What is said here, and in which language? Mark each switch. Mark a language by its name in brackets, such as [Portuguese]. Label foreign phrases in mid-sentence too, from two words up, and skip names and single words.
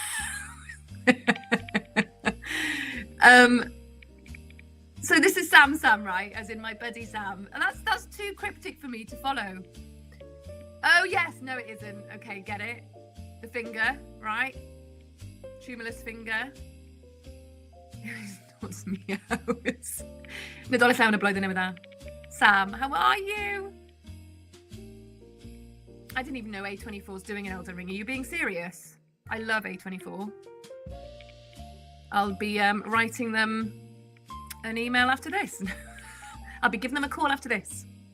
[English] So this is Sam, right? As in my buddy Sam. And that's too cryptic for me to follow. Oh yes, no it isn't. Okay, get it. The finger, right? Tremulous finger. Extorts me out. [Welsh] Nadolig llawn y blwyddyn newydd. [English] Sam, how are you? I didn't even know A24's doing an Elden Ring. Are you being serious? I love A24. I'll be writing them an email after this. I'll be giving them a call after this.